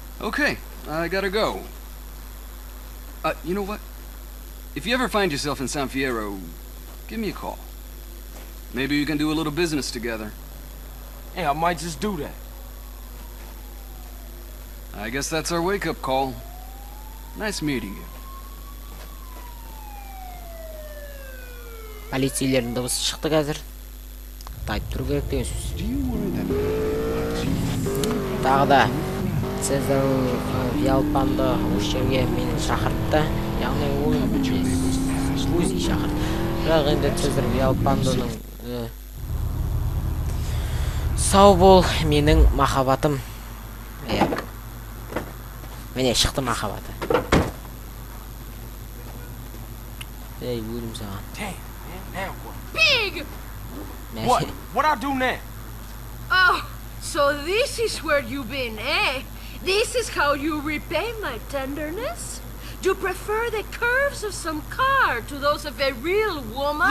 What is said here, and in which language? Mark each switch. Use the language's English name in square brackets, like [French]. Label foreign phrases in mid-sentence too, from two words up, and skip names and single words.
[English] Okay, I gotta go. You know what? If you ever find yourself in San Fierro, give me a call. Maybe we can do a little business together. Yeah, I might just do that. I guess that's our wake-up call. Nice meeting you. [Kazakh] Полицейлердің дыбысы шықты қазір. Тайып тұру керек деген сөз. Тағы да Цезар Виалпанды осы жерге мені шақыртты. Яғни ол өзі шақыртты. Бірақ енді Цезар Виалпандының сау бол, менің махаббатым. Міне шықты махаббаты. Ей, өлім саған. [English] Damn, man, now what? Big! What? What I do now? Oh, so this is where you've been, eh? This is how you repay my tenderness? Do you prefer the curves of some car to those of a real woman?